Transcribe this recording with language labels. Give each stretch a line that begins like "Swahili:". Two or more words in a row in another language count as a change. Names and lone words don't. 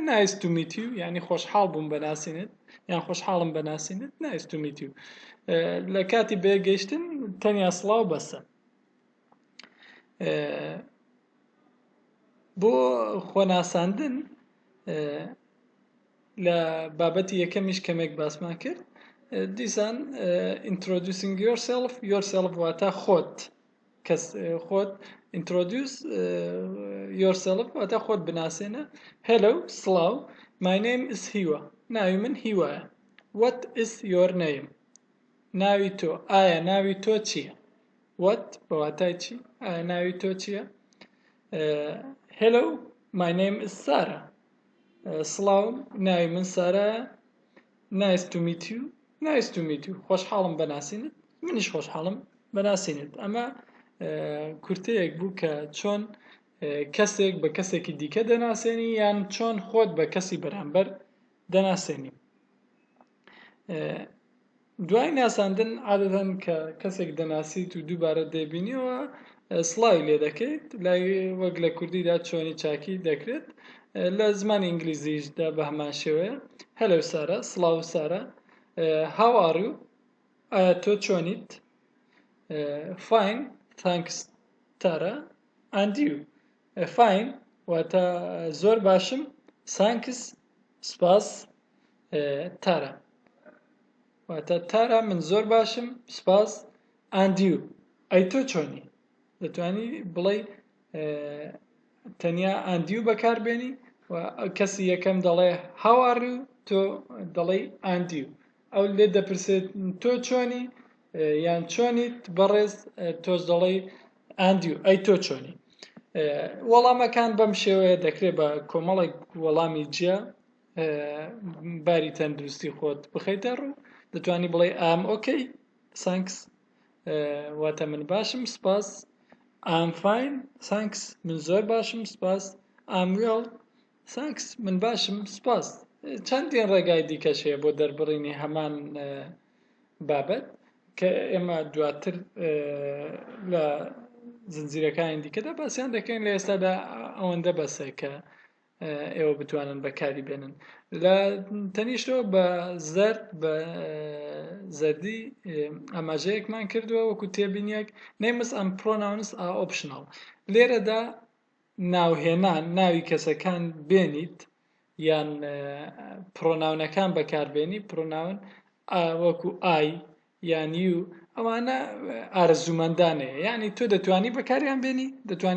English: nice to meet you,
Central Kurdish: یعنی خۆشحاڵ بووم بەناسینت یان خۆشحاڵم بەناسینت،
English: nice to meet you.
Central Kurdish: لە کاتی بێگەیشتن تەنیا سڵاو بەسە. بۆ خۆناساندن لە بابەتی یەکەمیش کەمێک باسمان کرد. دیسان
English: introducing yourself
Central Kurdish: واتە خۆت، کەس خۆت
English: introduce yourself
Central Kurdish: واتە خۆت بناسێنە. hello سڵاو،
English: my name is
Central Kurdish: هیوا، ناوی من هیوایە.
English: what is your name،
Central Kurdish: ناوی تۆ، ئایا ناوی تۆ چییە؟ what بەواتای چی، ئایا ناوی تۆ چییە؟
English: hello my name is Sarah،
Central Kurdish: سڵاو ناوی من سارایە.
English: nice to meet you، nice to meet you،
Central Kurdish: خۆشحاڵم بەناسینت، منیش خۆشحاڵم بەناسینت. ئەمە کورتەیەک بوو کە چۆن کەسێک بە کەسێکی دیکە دەناسێنی یان چۆن خۆت بە کەسی بەرامبەر دەناسێنی. دوای ناساندن عادەتەن کە کەسێک دەناسیت و دووبارە دەیبینیەوە سڵاوی لێ دەکەیت، لای وەک لە کوردیدا چۆنی چاکی دەکرێت. لە زمانی ئینگلیزیشدا بە هەمان شێوەیە. هەلو سارا، سڵاو سارا.
English: how are you،
Central Kurdish: ئایا تۆ چۆنیت؟
English: fine thanks
Central Kurdish: تارا
English: and you،
Central Kurdish: fine واتە زۆر باشم، thanks سپاس تارا واتە تارا من زۆر باشم سپاس،
English: and you
Central Kurdish: ئەی تۆ چۆنی. دەتوانی بڵێ تەنیا
English: and you
Central Kurdish: بەکاربێنی و کەسی یەکەم دەڵێ
English: how are you،
Central Kurdish: تۆ دەڵێ
English: and you.
Central Kurdish: ئەو لێ دەپرسێت تۆ چۆنی یان چۆنیت، بەڕێز تۆش دەڵێ
English: and you
Central Kurdish: ئەی تۆ چۆنی. وەڵامەکان بەم شێوەیە دەکرێت بە کۆمەڵێک وەڵامی جیا باری تەندروستی خۆت بخەیتە ڕوو. دەتوانی بڵێ
English: I'm okay thanks
Central Kurdish: واتە من باشم سپاس،
English: I'm fine thanks
Central Kurdish: من زۆر باشم سپاس،
English: I'm well thanks
Central Kurdish: من باشم سپاس. چەندین ڕێگای دیکەش هەیە بۆ دەربڕینی هەمان بابەت کە ئێمە دواتر لە زنجیرەکانی دیکەدا باسییان دەکەین لە ئێستادا ئەوەندە بەسە کە ئێوە بتوانن بەکاری بێنن لە تەنیشتەوە بە زەرد بە زەردی ئاماژەیەکمان کردووە وەکو تێبینیەک
English: names and pronouns are optional
Central Kurdish: لێرەدا ناوهێنان ناوی کەسەکان بێنیت یان پرۆناونەکان بەکاربێنی پرۆناون وەکو ئای یان یو ئەوانە ئارەزوومەندانەیە یعنی تۆ دەتوانی بەکاریان بێنی دەتوانی